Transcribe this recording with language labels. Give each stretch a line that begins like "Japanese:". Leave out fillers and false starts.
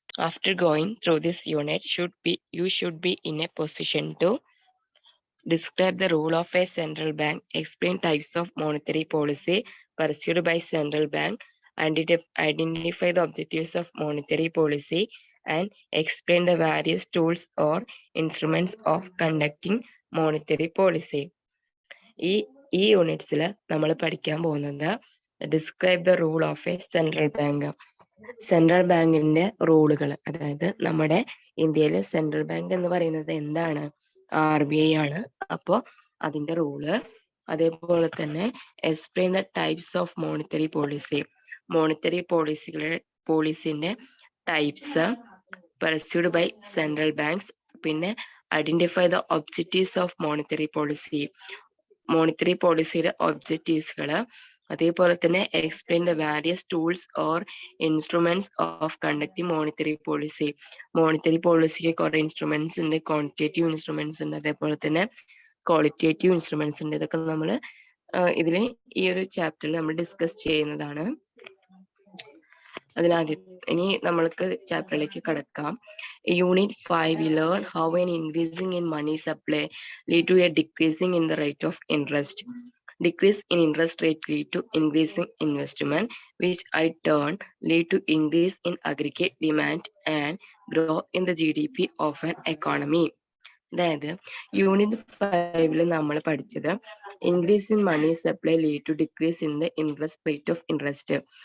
English: After going through this unit, you should be in a position to describe the role of a central bank, explain types of monetary policy pursued by central bank, identify the objectives of monetary policy, and explain the various tools or instruments of conducting monetary policy.
Malayalam: ഈ യൂണിറ്റ്സിൽ നമ്മൾ പഠിക്കാൻ പോകുന്നത് describe the rule of A central bank. Central ബാങ്കിന്റെ റൂളുകൾ, അതായത് നമ്മുടെ ഇന്ത്യയിലെ central bank എന്ന് പറയുന്നത് എന്താണ്? RBI ആണ്. അപ്പോ അതിന്റെ റൂള്, അതേപോലെ തന്നെ explain the types of monetary policy, monetary പോളിസിന്റെ types പർസ്യൂഡ് by central banks, പിന്നെ identify the objectives of monetary policy, monetary പോളിസിയുടെ ഒബ്ജക്റ്റീവ്സുകള്, അതേപോലെ തന്നെ explain the various tools or instruments of conducting monetary policy. Monetary പോളിസിക്ക് കുറെ ഇൻസ്ട്രുമെന്റ്സ് ഉണ്ട്, quantitative instruments ഉണ്ട്, അതേപോലെ തന്നെ qualitative instruments ഉണ്ട്. ഇതൊക്കെ നമ്മൾ ഇതിന് ഈ ഒരു ചാപ്റ്ററിൽ നമ്മൾ ഡിസ്കസ് ചെയ്യുന്നതാണ്. അതിനാദ്യം ഇനി നമ്മൾക്ക് ചാപ്റ്ററിലേക്ക് കടക്കാം.
English: Unit 5, we learn how an increasing in money supply lead to a decreasing in the rate of interest. Decrease in interest rate lead to increasing investment, which in turn lead to increase in aggregate demand and growth in the GDP of an economy.
Malayalam: അതായത് unit 5 നമ്മൾ പഠിച്ചത് increase in money supply lead to decrease in the interest rate of interest.